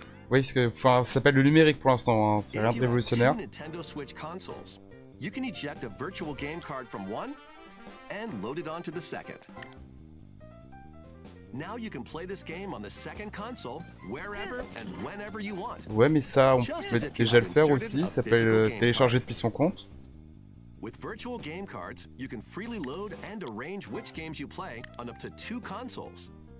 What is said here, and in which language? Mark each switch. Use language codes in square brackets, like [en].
[fr] Oui, ça s'appelle le numérique pour l'instant, hein. C'est rien de révolutionnaire. [en] Nintendo Switch consoles, you can eject a virtual game card from one and load it onto the second. Now you can play this game on the second console wherever and whenever you want. [fr] Ouais, mais ça, on peut déjà le faire aussi. Ça s'appelle télécharger depuis son compte. [en] With virtual game cards, you can freely load and arrange which games you play on up to 2 consoles.